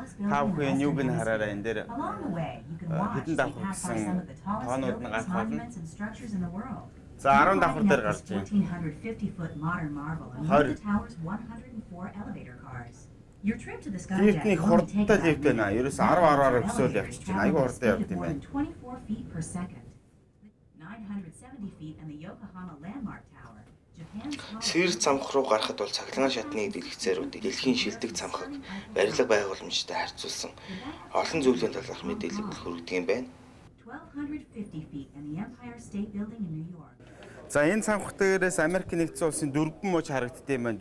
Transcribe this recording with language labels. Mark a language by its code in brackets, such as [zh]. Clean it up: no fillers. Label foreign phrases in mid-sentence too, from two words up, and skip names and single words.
[mn] Та бүхэн юуг нь хараараа энэ дээр хэдэн давхар гэсэн тоонууд нь гарах болно. За 10 давхар дээр гарч байна. 20. Лифтний хурдтай лифт байна. Ерөөс 10-10-аар өсөөл явчихж байна. Айгүй хурдан явд юм байна. [en] 970 feet and the Yokohama Landmark Tower. [mn] Sears цамхаг руу гарахад бол цахилгаан шатны дэлгэцээрүүдийг дэлхийн шилдэг цамхаг барилга байгууламжтай харьцуулсан олон зүйлийн талаарх мэдээлэл хүргэдэг юм байна. За энэ цамхаг дээрээс Америкийн нэгдсэн улсын дөрвөн муж харагддаг юм байна.